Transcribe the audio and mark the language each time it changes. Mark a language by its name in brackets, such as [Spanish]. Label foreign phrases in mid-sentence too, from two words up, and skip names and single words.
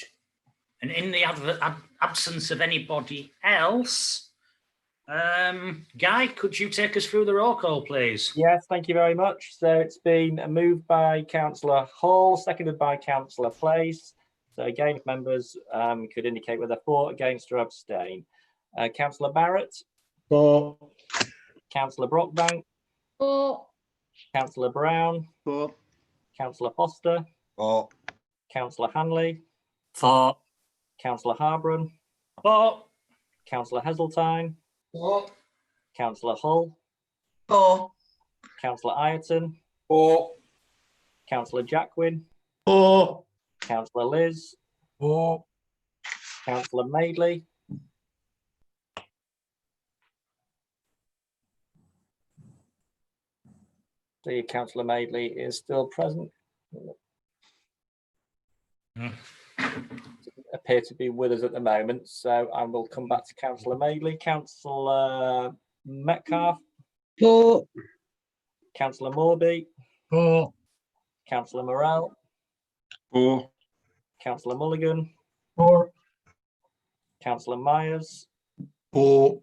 [English] And in the absence of anybody else, Guy, could you take us through the roll call, please? Yes, thank you very much. So it's been moved by Councillor Hall, seconded by Councillor Place. So again, if members could indicate whether for, against, or abstain. Councillor Barrett. 4. Councillor Brockbank, 4. Councillor Brown, 4. Councillor Foster, 4. Councillor Hanley, 4. Councillor Harbrun, 4. Councillor Heseltine, 4. Councillor Hull, 4. Councillor Ireton, 4. Councillor Jackwin, 4. Councillor Liz, 4. Councillor Madeley, the Councillor Madeley is still present. Mm. Doesn't appear to be with us at the moment, so I will come back to Councillor Madeley. Councillor Metcalfe, 4. Councillor Morby, 4. Councillor Morell, 4. Councillor Mulligan, 4. Councillor Myers, 4.